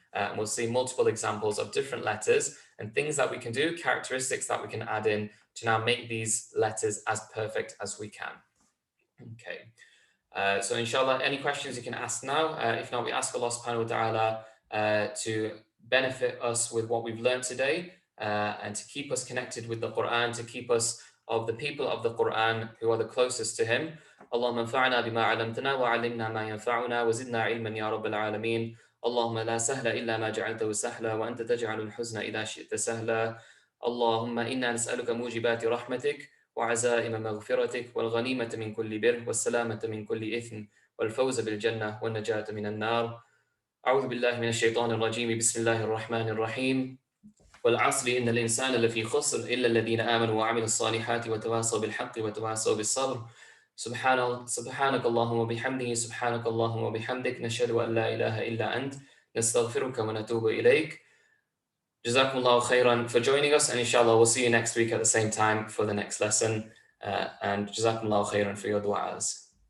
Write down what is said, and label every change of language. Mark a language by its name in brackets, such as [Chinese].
[English] And we'll see multiple examples of different letters and things that we can do, characteristics that we can add in to now make these letters as perfect as we can. Okay. So inshallah, any questions you can ask now. If not, we ask Allah subhanahu wa ta'ala to benefit us with what we've learned today and to keep us connected with the Quran, to keep us of the people of the Quran who are the closest to him. [Arabic] اللهم انفعنا بما علمتنا وعلمنا ما ينفعنا وزدنا علما يا رب العالمين. اللهم لا سهل إلا ما جعلته سهلا وأنت تجعل الحزن إذا شئت سهلا. اللهم إنا نسألك موجبات رحمتك وعزائم مغفرتك والغنيمة من كل بر والسلامة من كل إثم والفوز بالجنة والنجاة من النار. أعوذ بالله من الشيطان الرجيم. بسم الله الرحمن الرحيم. والعصر إن الإنسان لفي خسر إلا الذين آمنوا وعملوا الصالحات وتواصوا بالحق وتواصوا بالصبر. سبحانك اللهم وبحمده سبحانك اللهم وبحمدك نشهد أن لا إله إلا أنت نستغفرك ونتوب إليك. [English] Jazakumullahu khairan for joining us, and inshallah we'll see you next week at the same time for the next lesson. And Jazakumullahu khairan for your du'as.